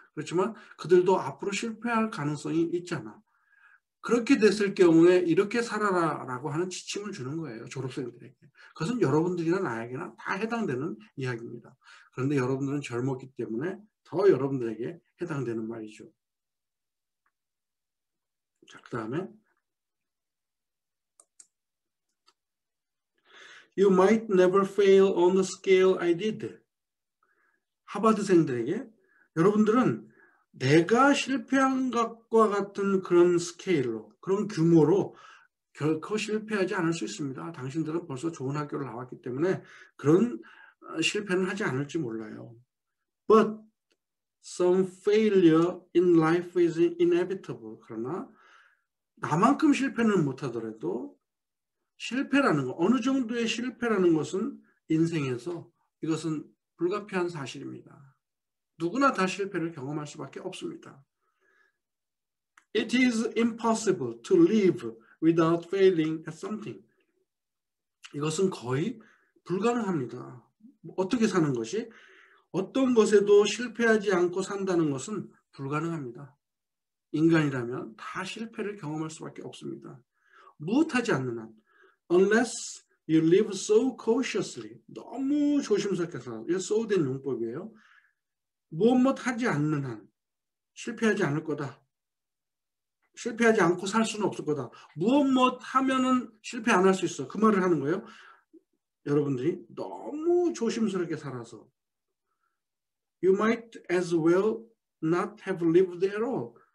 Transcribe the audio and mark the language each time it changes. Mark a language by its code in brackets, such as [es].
[ko] 그렇지만 그들도 앞으로 실패할 가능성이 있잖아. 그렇게 됐을 경우에 이렇게 살아라라고 하는 지침을 주는 거예요. 졸업생들에게. 그것은 여러분들이나 나에게나 다 해당되는 이야기입니다. 그런데 여러분들은 젊었기 때문에 더 여러분들에게 해당되는 말이죠. 자, 그 다음에 [en] You might never fail on the scale I did. [ko] 하버드생들에게 여러분들은 내가 실패한 것과 같은 그런 스케일로, 그런 규모로 결코 실패하지 않을 수 있습니다. 당신들은 벌써 좋은 학교를 나왔기 때문에 그런 실패는 하지 않을지 몰라요. [en] But some failure in life is inevitable. [ko] 그러나 나만큼 실패는 못하더라도 실패라는 거, 어느 정도의 실패라는 것은 인생에서 이것은 불가피한 사실입니다. 누구나 다 실패를 경험할 수밖에 없습니다. [en] It is impossible to live without failing at something. [ko] 이것은 거의 불가능합니다. 어떻게 사는 것이? 어떤 것에도 실패하지 않고 산다는 것은 불가능합니다. 인간이라면 다 실패를 경험할 수밖에 없습니다. 무엇하지 않는 한, [en] unless you live so cautiously, [ko] 너무 조심스럽게 살아. 이게 소된 용법이에요. 무엇 하지 않는 한 실패하지 않을 거다. 실패하지 않고 살 수는 없을 거다. 무엇 하면은 실패 안 할 수 있어. 그 말을 하는 거예요. 여러분들이 너무 조심스럽게 살아서 [en] you might as well not have lived at all.